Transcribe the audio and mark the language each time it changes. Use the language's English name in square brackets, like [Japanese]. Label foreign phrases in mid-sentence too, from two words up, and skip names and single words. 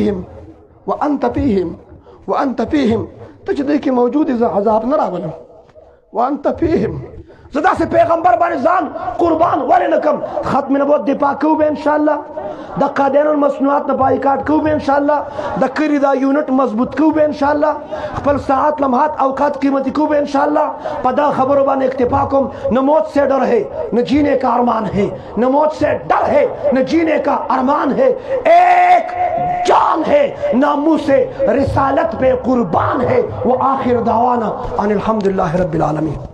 [Pashto] فیهم ته چې دوی کې موجود یې زه عذاب نه راولم [Arabic] وانت فیهم [Pashto] زه داسې پیغمبر باندې ځان قربان ولې نه کم ختم نبوت دفاع کوو به انشاءالله د قادیان المصنوعات نه بایکاټ کوو به انشاءالله د کلي دا یونټ مضبوط کوو به انشاءالله خپل ساعت لمحات اوقات قیمتی کوو به انشاءالله په دا خبرو باندې اکتفا کوم [Urdu] نہ موت سے ڈر ہے نہ جینے کا ارمان ہے نہ موت سے ڈر ہے نہ جینے کا ارمان ہے ایک جان ہے ناموس سے رسالت پہ قربان ہے [Arabic] وہ آخر دعوانا ان الحمدللہ رب العالمین